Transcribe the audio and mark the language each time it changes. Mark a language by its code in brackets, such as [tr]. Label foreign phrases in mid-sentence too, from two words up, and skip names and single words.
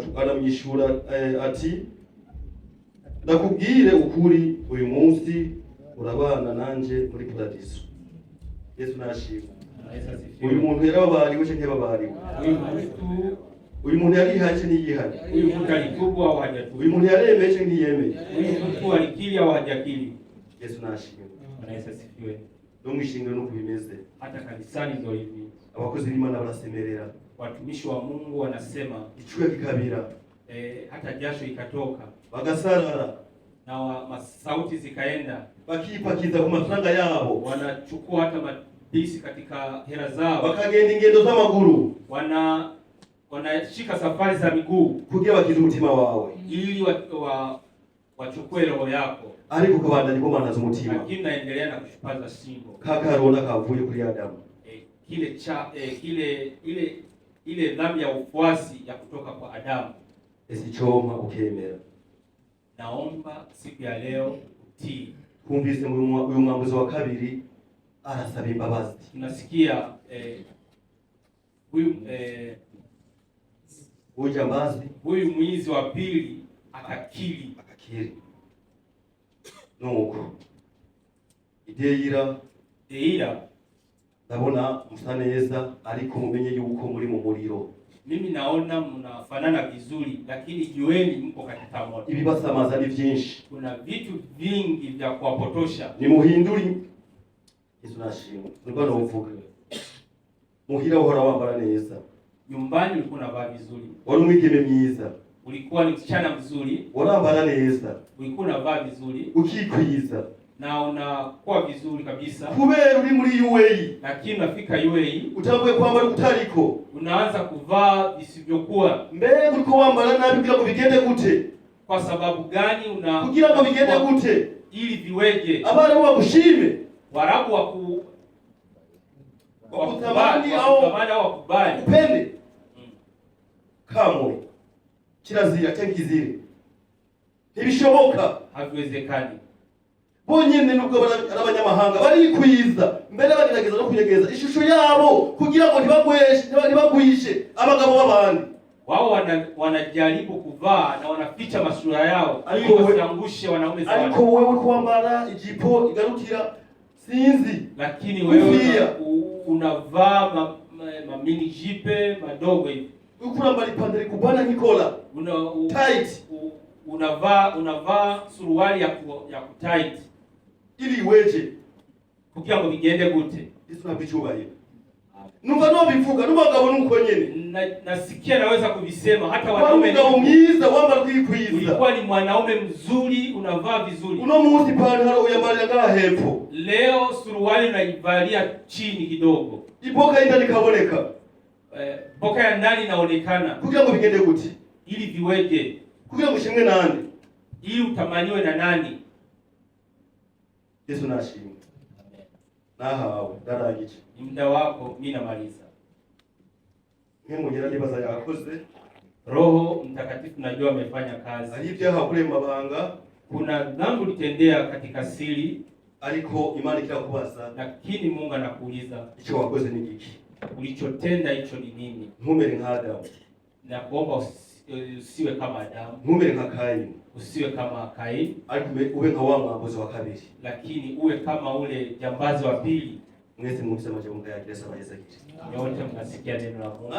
[rn] Aramwishura ati, ndakubwire ukuri, uyu munsi urabana nanje muri paradiso. Yesu nashimwe. Uyu muntu yarababariwe canke ntiyababariwe? Uyu muntu yarihaye niyihanye? [sw] Uyu muntu alitubu au hajatubu? [rn] Uyu muntu yaremeye canke ntiyemeye? [sw] Uyu muntu alikiri au hajakiri? [rn] Yesu nashimwe. [sw] Bwana Yesu asifiwe. [rn] No mwishingiro no kubimeze. [sw] Hata kanisani ndio hivi. [rn] Abakozi b'Imana barasemerera. [sw] Watumishi wa Mungu wanasema [rn] ichuya kikabira, [sw] hata jasho ikatoka, [rn] bagasarara [sw] na sauti zikaenda, [rn] bakipakiza ku mafaranga yabo, [sw] wanachukua hata mabisi katika hela zao, [rn] bakagenda ingendo z'amaguru, [sw] wanashika safari za miguu [rn] kugira bakize umutima wawe, [sw] ili wachukue roho yako, [rn] ariko kabandanye ko mandaza umutima, [sw] lakini naendelea na kushupaza shingo [rn] kakarona kavuye kuri Adamu, [sw] ile dhambi ya ufuasi ya kutoka kwa Adamu. [rn] Esichoma ukemera. [sw] Naomba siku ya leo utii. [rn] Kumvise uyu mwambuzi wa kabiri arasaba imbabazi. [sw] Tunasikia huyu jambazi, huyu mwizi wa pili akakiri. [rn] Nuko Deira ndabona musa neza, ariko mumenye yuko muri mu muriro. [sw] Mimi naona mnafanana vizuri, lakini jueni mko katika moto. [rn] Ibibasamaza ni vyinshi, [sw] kuna vitu vingi vya kuwapotosha. [rn] Ni muhinduri Yesu nashimwe. Nilikuwa navuga muhira uhora wambara neza, [sw] nyumbani ulikuwa unavaa vizuri, [rn] wari umwigeme myiza, [sw] ulikuwa ni msichana mzuri, [rn] warambara neza, [sw] ulikuwa unavaa vizuri, [rn] ukikwiza [sw] na unakuwa vizuri kabisa, [rn] kubera uri muri UAE. [sw] Lakini unafika UAE [rn] utambuye kwambara kutariko, [sw] unaanza kuvaa visivyokuwa. [rn] Mbega uko wambara nabi kugira ngo bigende gute? [sw] Kwa sababu gani? [rn] Kugira ngo bigende gute? [sw] Ili viweje? [rn] Abarabu bagushime, [sw] Warabu wakutamani au wakubali, [rn] upende kamwe kirazira cyangizire ntibishoboka, [sw] haviwezekani. [rn] Bonyene nubwo abanyamahanga barikwiza mbere bagerageza no kunyegeza ishusho yabo kugira ngo ntibagwishe abagabo b'abandi. [sw] Wao wanajaribu kuvaa na wanaficha masura yao ili wasiangushe wanaume zao. [rn] Ariko wewe kwambara ijipo igarukira sinzi, [sw] lakini wewe unavaa mini jipe madogo hivi, [rn] ukurambara ipantaro kubana Nikola tight, [sw] unavaa suruali ya tight, ili weje [rn] kugira ngo bigende gute? Yesu nabichubaye numva no bivuga n'umugabo nuko nyene [sw] nasikia naweza kuvisema hata wanaume [rn] ni mwiza wambara kwikwiza. [sw] Ulikuwa ni mwanaume mzuri, unavaa vizuri, [rn] uno munsi pantaro uyambarira ngaha hepfo, [sw] leo suruali unaivalia chini kidogo, [rn] iboka indani kaboneka, [sw] boka ya ndani inaonekana. [rn] Kugira ngo bigende gute? [sw] Ili viweje? [rn] Kugira ngo shimwe nani? [sw] Ili utamaniwe na nani? [rn] Yesu nashimwe. Nahawe darangije [sw] ni muda wako, mimi namaliza. [rn] Nk'umugera nibaza yakoze, [sw] Roho Mtakatifu najua amefanya kazi. [rn] Ari ibyaha kure mabanga, [sw] kuna dhambi ulitendea katika siri, [rn] ariko Imana ikirakubaza, [sw] lakini Mungu anakuuliza [rn] icyo wakoze ni giki? [sw] Ulichotenda hicho ni nini? [rn] Ntumere nka Adamu. [sw] Na kuomba usiwe kama Adamu. [rn] Ntumere nka Kaini. [sw] Usiwe kama Kaini, [rn] ariko ube nka wa mwambuzi wa kabiri, [sw] lakini uwe kama ule jambazi wa pili. [rn] Mwese mwumvise amajambo ya Yesu abayeza kiti. [sw] Nyote mkasikia neno la Mungu.